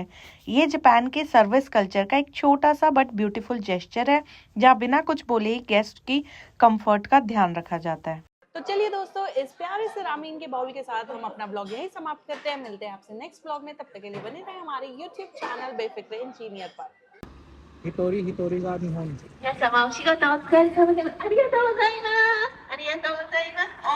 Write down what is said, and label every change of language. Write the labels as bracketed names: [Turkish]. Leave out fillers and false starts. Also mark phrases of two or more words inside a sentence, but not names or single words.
[Hindi] ये जापान के [English] service culture [Hindi] का एक छोटा सा [English] but beautiful gesture [Hindi] है, जहाँ बिना कुछ बोले ही गेस्ट की कंफर्ट का ध्यान रखा जाता है। तो चलिए दोस्तों, इस प्यारे से रामेन के बाउल के साथ हम अपना ब्लॉग यही समाप्त करते हैं। मिलते हैं आपसे [English] next blog [Hindi] में, तब तक के लिए बने रहें हमारे [English] YouTube channel [Hindi] बेफिक्र इंजीनियर पर। [Japanese] ヒトリヒトリが日本人。皆様お仕事お疲れ様です。ありがとうございます。ありがとうございます。